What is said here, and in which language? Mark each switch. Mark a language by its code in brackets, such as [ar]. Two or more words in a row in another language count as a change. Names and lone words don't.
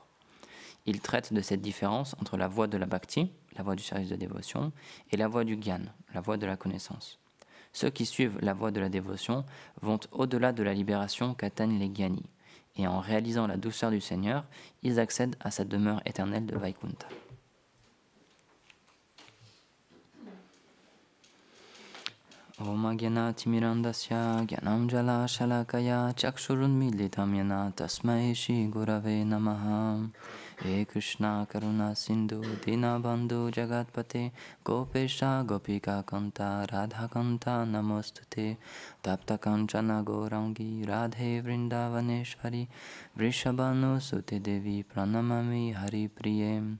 [fr] Il traite de cette différence entre la voie de la bhakti, la voie du service de dévotion, et la voie du gyan, la voie de la connaissance. Ceux qui suivent la voie de la dévotion vont au-delà de la libération qu'atteignent les gyanis, et en réalisant la douceur du Seigneur, ils accèdent à sa demeure éternelle de Vaikuntha. [sa] ओम् अज्ञान तिमिरान्धस्य ज्ञानाञ्जन शलाकया चक्षुरुन्मीलितं येन तस्मै श्री गुरवे नमः. हे कृष्ण करुणा सिन्धो दीनबन्धो जगत्पते गोपेश गोपिका कान्त राधा कान्त नमोऽस्तु ते तप्त काञ्चन गौराङ्गि राधे वृन्दावनेश्वरि वृषभानु सुते देवि प्रणमामि हरि प्रिये.